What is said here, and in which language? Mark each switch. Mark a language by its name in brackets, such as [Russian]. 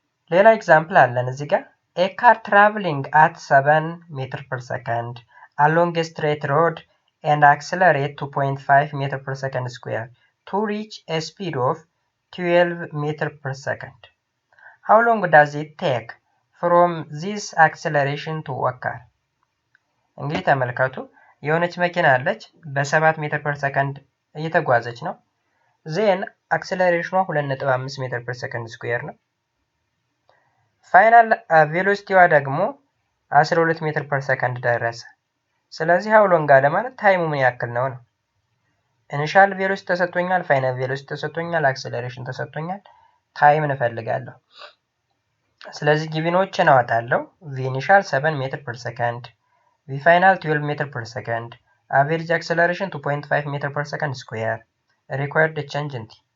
[Amharic] ሌላ ኤግዛምፕል አለን እዚህ ጋር [English] a car traveling at 7 meter per second along a straight road and accelerate 2.5 meter per second square to reach a speed of 12 meter per second. How long does it take from this acceleration to occur? [Amharic] እንግዲህ ተመልከቱ የሆነች መኪና አለች በ7 ሜትር ፐር ሰከንድ እየተጓዘች ነው። ዜን አክሰለሬሽኗ 2.5 ሜትር ፐር ሰከንድ ስኩዌር ነው። ፋይናል ቬሎሲቲዋ ደግሞ 12 ሜትር ፐር ሰከንድ ደረሰ። ስለዚህ [English] how long [Amharic] አለ ማለት ታይሙ ምን ያክል ነው ነው። ኢኒሻል ቬሎሲቲ ተሰጥቶኛል፣ ፋይናል ቬሎሲቲ ተሰጥቶኛል፣ አክሰለሬሽን ተሰጥቶኛል፣ ታይም እንፈልጋለሁ። ስለዚህ ጊቪኖችን አወጣለሁ። ቪ ኢኒሻል 7 ሜትር ፐር ሰከንድ፣ ቪ ፋይናል 12 ሜትር ፐር ሰከንድ፣ አቨሬጅ አክሰለሬሽን 2.5 ሜትር ፐር ሰከንድ ስኩዌር፣ ሪኳየርድ ቼንጅ ኢን ቲ።